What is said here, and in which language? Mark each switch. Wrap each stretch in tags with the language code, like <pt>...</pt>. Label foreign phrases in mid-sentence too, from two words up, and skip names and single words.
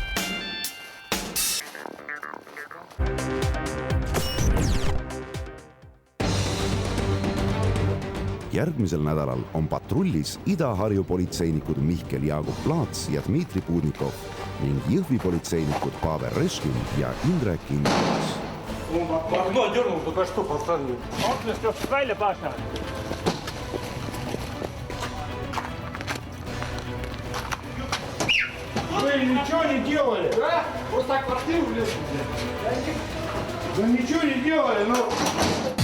<et>Järgmisel nädalal on patrullis Ida-Harju politseinikud Mihkel Jaagup Laats ja Dmitri Pudnikov ning Jõhvi politseinikud Pavel Reškin ja Indrek Indreks.</et> <ru>Окно дернул, только что поставили. Он что, välja Паша? Вы ничего не делали? Да? Просто так квартиру влезли. Да ничего не делали, ну...</ru>